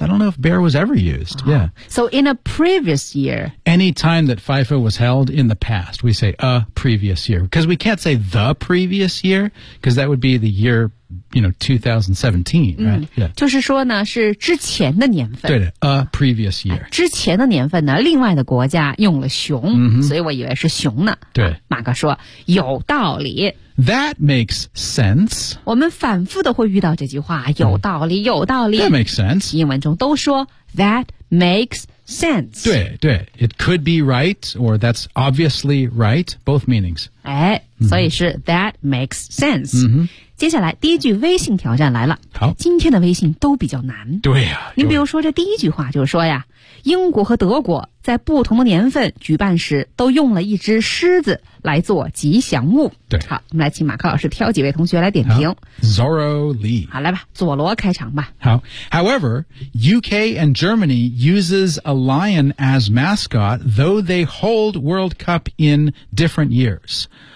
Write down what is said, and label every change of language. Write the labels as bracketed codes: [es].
[en] I don't know if bear was ever used.、Oh. Yeah. So in a previous year. Any time that FIFO was held in the past, we say a previous year. Because we can't say the previous year, because that would be the year, you know, 2017, right?、 [zh] Yeah. 就是说呢是之前的年份。 [en] 对的 a previous year.、 [zh] 之前的年份呢另外的国家用了熊、所以我以为是熊呢。对。马哥说有道理。 [en] That makes sense. [zh] 我们反复的会遇到这句话有道理、有道理。 [en] That makes sense. [zh] 英文中都说 that makes sense. [en] 对对 it could be right, or that's obviously right, both meanings. [zh] 哎、所以是 that makes sense.、接下来第一句微信挑战来了。好。今天的微信都比较难。对呀、您比如说这第一句话就是说呀英国和德国在不同的年份举办时都用了一只狮子来做吉祥物。对。好我们来请马克老师挑几位同学来点评。 Zorro Lee。好来吧佐罗开场吧。好。 [en] However, UK and Germany uses a lion as mascot though they hold World Cup in different years.